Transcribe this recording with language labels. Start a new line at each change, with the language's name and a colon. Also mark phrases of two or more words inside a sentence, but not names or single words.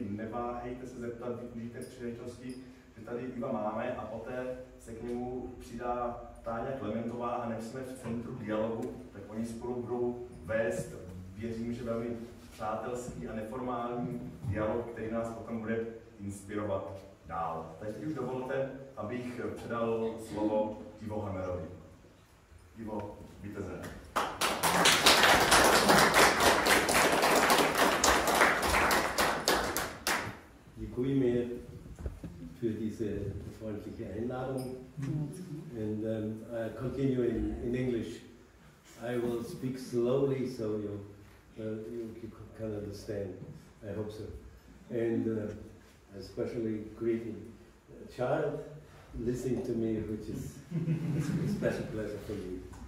Czech: Neváhejte se zeptat, využijte příležitosti, že tady Iva máme, a poté se k němu přidá Táňa Klementová a než jsme v centru dialogu, tak oni spolu budou vést, věřím, že velmi přátelský a neformální dialog, který nás potom bude inspirovat dál. Takže teď už dovolte, abych předal slovo Ivo Hammerovi. Ivo, vítěze.
German: Děkuji mir für diese freundliche Einladung.
English: And I continue in English. I will speak slowly so you can understand. I hope so. And especially greeting a child listening to me, which is a special pleasure for me.